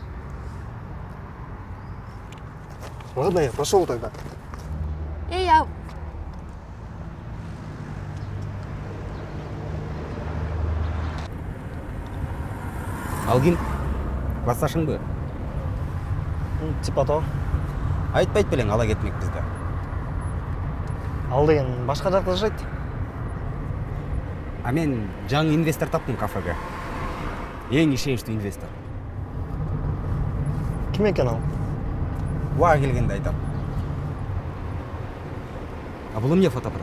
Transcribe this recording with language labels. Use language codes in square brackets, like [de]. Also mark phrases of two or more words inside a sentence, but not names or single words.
[ru] Ладно, я пошел тогда. И я. [ky] Алгин, классташыңбы? [ru] Типа то. [ky] Айтпайт белең ала кетмекпиз да. Ал деген башка жакта жашайт. А мен жаңы инвестор таптым кафеге. Эң ишеничтүү инвестор. Ким экен ал? Убага келгенде айтам. А бул эмне фотоаппарат?